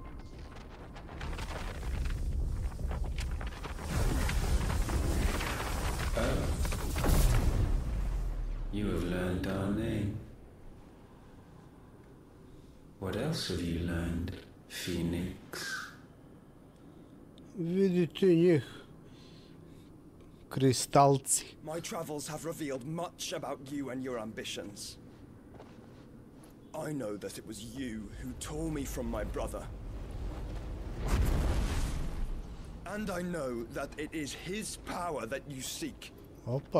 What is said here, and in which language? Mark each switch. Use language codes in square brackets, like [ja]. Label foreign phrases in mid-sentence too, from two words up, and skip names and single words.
[en] Oh. You have learned our name. What else have you learned, Phoenix? [sr] Vidite njih. Kristalci. [en] My travels have revealed much about you and your ambitions. I know that it was you who tore me from my brother. And I know that it is his power that you seek. Opa.